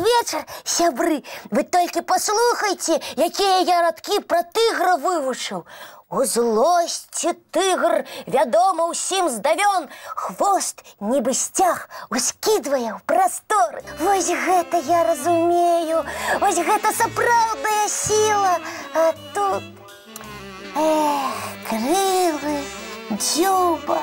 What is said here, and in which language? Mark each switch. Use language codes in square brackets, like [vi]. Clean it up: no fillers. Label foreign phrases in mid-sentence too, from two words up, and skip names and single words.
[be] вечер, сябры. [ru] Вы только [be] послухайте, якія я радкі про тигра вивучив. У злості тигр, вядома усім здавён, хвост, нібы сцяг, ускідвае ў прасторы. Вось гэта я разумею, вось гэта сапраўдная сила. А тут, крылы, дзюба.